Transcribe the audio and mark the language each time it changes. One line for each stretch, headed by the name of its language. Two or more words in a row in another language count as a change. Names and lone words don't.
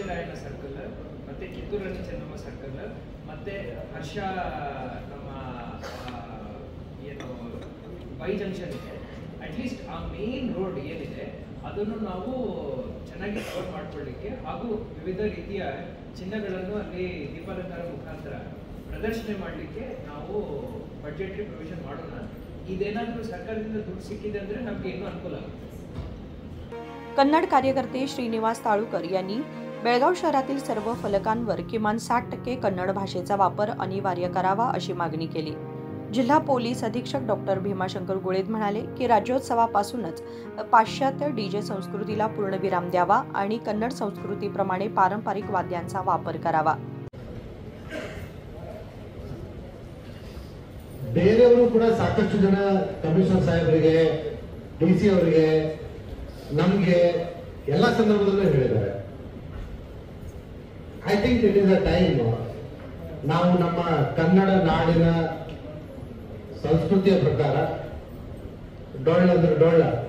Kannada: ರಾಯಣ್ಣ ಸರ್ಕಲ್, ಮತ್ತೆ ಕಿತ್ತೂರು ರಾಣಿ ಚೆನ್ನಮ್ಮ ಸರ್ಕಲ್, ಮತ್ತೆ ಹರ್ಷ ನಮ್ಮ ಏನು ವೈ ಜಂಕ್ಷನ್ ಇದೆ, ಅಟ್ಲೀಸ್ಟ್ ಆ
English: main road
Kannada: ಏನಿದೆ ಅದನ್ನು ನಾವು ಚೆನ್ನಾಗಿ ಕವರ್ ಮಾಡ್ಕೊಳ್ಳಿಕ್ಕೆ ಹಾಗೂ ವಿವಿಧ ರೀತಿಯ ಚಿಹ್ನೆಗಳನ್ನು ಅಲ್ಲಿ ದೀಪಾಲಂಕಾರ ಮುಖಾಂತರ ಪ್ರದರ್ಶನ ಮಾಡಲಿಕ್ಕೆ ನಾವು
English: budgetary provision
Kannada: ಮಾಡೋಣ। ಇದೇನಾದರೂ ಸರ್ಕಾರದಿಂದ ದುಡ್ಡು ಸಿಕ್ಕಿದೆ ಅಂದ್ರೆ ನಮಗೆ ಇನ್ನೂ ಅನುಕೂಲ ಆಗುತ್ತೆ।
Marathi: कन्नड कार्यकर्ते श्रीनिवास ताळुकर यांनी बेळगाव शहरातील सर्व फलकांवर किमान 60% कन्नड भाषेचा वापर अनिवार्य करावा अशी मागणी केली। जिल्हा पोलीस अधीक्षक डॉ. भीमाशंकर गुळे म्हणाले की राज्योत्सवापासूनच पाश्चात्य डीजे संस्कृतीला पूर्णविराम द्यावा आणि कन्नड संस्कृतीप्रमाणे पारंपरिक वाद्यांचा वापर करावा।
Kannada: ಬೇರೆಯವರು ಕೂಡ ಸಾಕಷ್ಟು ಜನ ಕಮಿಷನರ್ ಸಾಹೇಬರಿಗೆ, DC ಅವರಿಗೆ, ನಮಗೆ ಎಲ್ಲ ಸಂದರ್ಭದಲ್ಲೂ ಹೇಳಿದ್ದಾರೆ।
English: I think it is a time
Kannada: ನಾವು ನಮ್ಮ ಕನ್ನಡ ನಾಡಿನ ಸಂಸ್ಕೃತಿಯ ಪ್ರಕಾರ ಡೊಳ್ಳ ಅಂದ್ರೆ ಡೊಳ್ಳ,